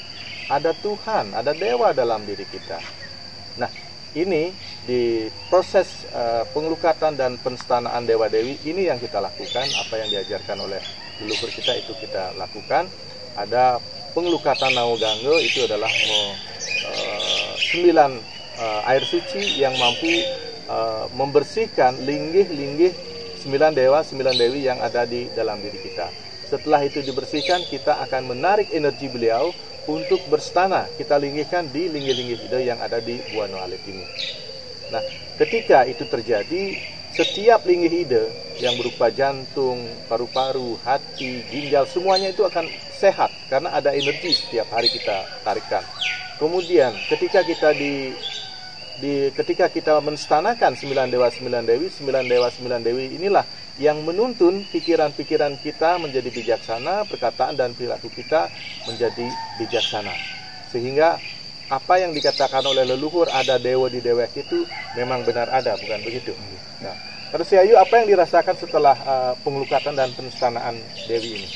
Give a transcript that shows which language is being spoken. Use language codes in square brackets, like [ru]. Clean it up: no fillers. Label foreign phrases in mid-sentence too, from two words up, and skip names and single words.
[id] Ada Tuhan, ada dewa dalam diri kita. Nah, ini di proses pengelukatan dan penstanaan dewa dewi ini yang kita lakukan, apa yang diajarkan oleh leluhur kita itu kita lakukan. Ada pengelukatan Nawagangga, itu adalah 9 air suci yang mampu membersihkan linggih-linggih 9 dewa, 9 dewi yang ada di dalam diri kita. Setelah itu dibersihkan, kita akan menarik energi beliau untuk berstana, kita linggihkan di linggih-linggih ide yang ada di Buano Alit ini. Nah, ketika itu terjadi, setiap linggih ide yang berupa jantung, paru-paru, hati, ginjal, semuanya itu akan sehat karena ada energi setiap hari kita tarikkan. Kemudian, ketika kita ketika kita menstanakan 9 dewa 9 dewi, 9 dewa 9 dewi inilah yang menuntun pikiran-pikiran kita menjadi bijaksana, perkataan dan perilaku kita menjadi bijaksana. Sehingga apa yang dikatakan oleh leluhur ada dewa di dewek itu memang benar ada, bukan begitu? Nah, terus Ayu, apa yang dirasakan setelah pengelukatan dan penstanaan dewi ini?